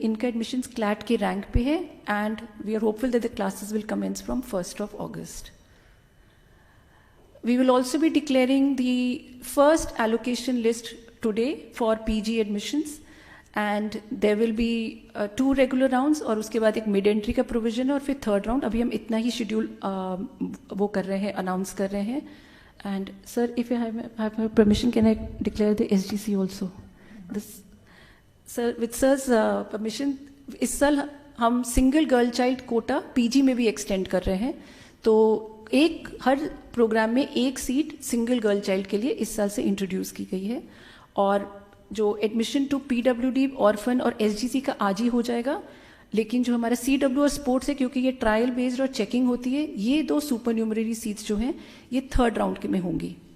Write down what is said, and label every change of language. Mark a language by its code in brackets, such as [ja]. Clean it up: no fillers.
[hi] इनका admissions CLAT के rank पे है, [en] and we are hopeful that the classes will commence from 1st of August. We will also be declaring the first allocation list today for PG admissions, and there will be 2 regular rounds [hi] और उसके बाद एक mid entry का provision है और फिर third round. अभी हम इतना ही schedule वो कर रहे हैं, announce कर रहे हैं. [en] And sir, if you have my permission, can I declare the SGC also? This, sir, with sir's permission, [hi] इस साल हम single girl child quota PG में भी extend कर रहे हैं. तो एक हर प्रोग्राम में एक सीट सिंगल गर्ल चाइल्ड के लिए इस साल से इंट्रोड्यूस की गई है. और जो एडमिशन टू PWD, ऑर्फन और SGC का आज ही हो जाएगा, लेकिन जो हमारा CW और स्पोर्ट्स है, क्योंकि ये ट्रायल बेस्ड और चेकिंग होती है, ये 2 सुपर न्यूमररी सीट्स जो हैं ये थर्ड राउंड के में होंगी.